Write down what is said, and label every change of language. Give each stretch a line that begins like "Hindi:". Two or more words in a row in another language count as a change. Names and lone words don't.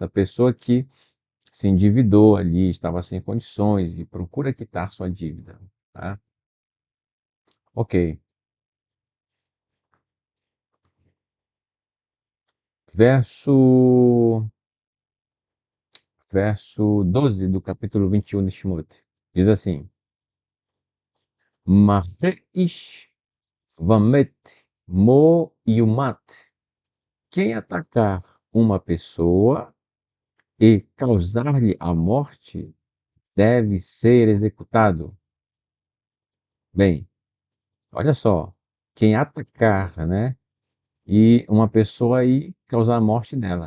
Portuguese: A pessoa que se endividou ali, estava sem condições e procura quitar sua dívida, tá? Ok. Verso, verso 12 do capítulo 21 de Shemot. Diz assim:
Hebrew: מכה איש ומת מות יומת.
Portuguese: Quem atacar uma pessoa e causar-lhe a morte deve ser executado. Bem, olha só, quem atacar, né, e uma pessoa aí causar a morte dela.